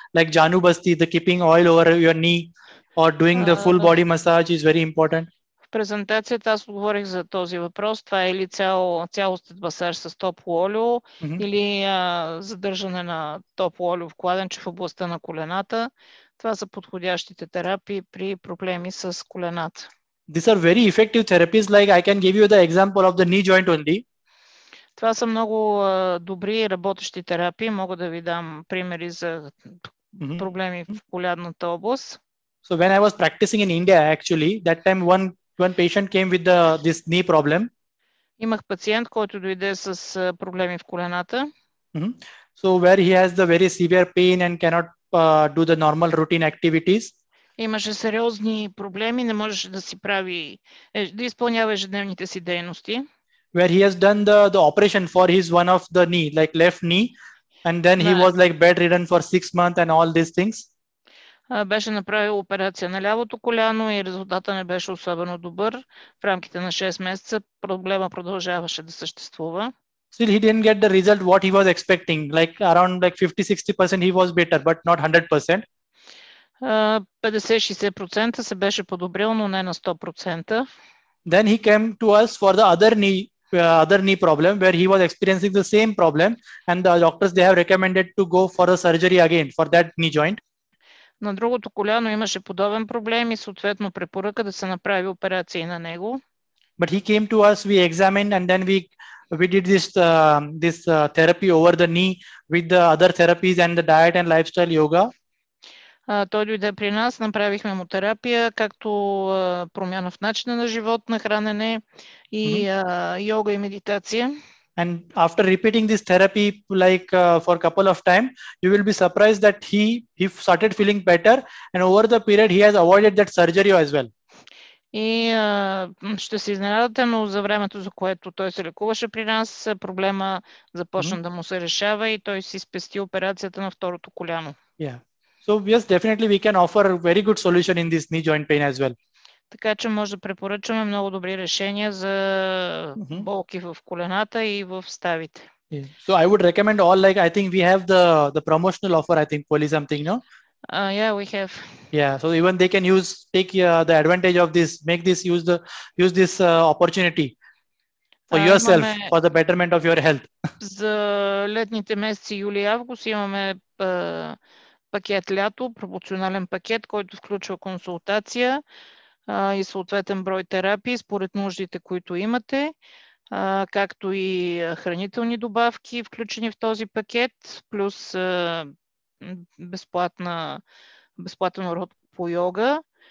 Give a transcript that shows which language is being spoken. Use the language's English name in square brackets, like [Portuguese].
[English] Like Janu Basti, the keeping oil over your knee or doing the full body massage is very important. [Bulgarian] В презентацията аз говорих за този въпрос. Това е или цялостен масаж с топло олио или задържане на топло олио в кладенче в областта на колената. Това са подходящите терапии при проблеми с колената. [English] These are very effective therapies. Like I can give you the example of the knee joint only. [Bulgarian] Това са много добри работещи терапии. Мога да ви дам примери за проблеми в колядната област. [English] So when I was practicing in India, actually, that time one patient came with this knee problem. [Bulgarian] Имах пациент, който дойде с проблеми в колената. [English] So where he has the very severe pain and cannot do the normal routine activities. [Bulgarian] Имаше сериозни проблеми, не можеше да изпълнява ежедневните си дейности. [English] Where he has done the operation for his one of the knee, like left knee, and then he was like bedridden for 6 months and all these things. [Bulgarian] Беше направил операция на лявото коляно и резултата не беше особено добър. В рамките на 6 месеца проблема продължаваше да съществува. [English] Still he didn't get the result what he was expecting. Like around 50-60% he was better, but not 100%. [Bulgarian] 50-60% се беше подобрил, но не на 100%. [English] Then he came to us for the other knee problem where he was experiencing the same problem and the doctors they have recommended to go for a surgery again for that knee joint. [Bulgarian] На другото коляно имаше подобен проблем и съответно препоръка да се направи операция и на него. [English] But he came to us, we examined and then we did this therapy over the knee with the other therapies and the diet and lifestyle yoga. [Bulgarian] Той дойде при нас, направихме му терапия, както промяна в начина на живот, на хранене и йога и медитация. [English] And after repeating this therapy for a couple of time, you will be surprised that he started feeling better and over the period he has avoided that surgery as well. [Bulgarian] И ще се изненадате, но за времето, за което той се лекуваше при нас, проблема започна да му се решава и той си спести операцията на второто коляно. Yeah. [English] So yes, definitely we can offer a very good solution in this knee joint pain as well. [Bulgarian] Така че може да препоръчваме много добри решения за болки в колената и в ставите. Yeah. [English] So I would recommend all, like I think we have the promotional offer, I think, Polly, something, no? Yeah, we have. Yeah, so even they can take the advantage of this, use this opportunity for yourself, for the betterment of your health. [Bulgarian] За летните месеци юли и август имаме пакет лято, пропорционален пакет, който включва консултация и съответен брой терапии според нуждите, които имате. както и хранителни добавки, включени в този пакет, плюс безплатен урок по йога.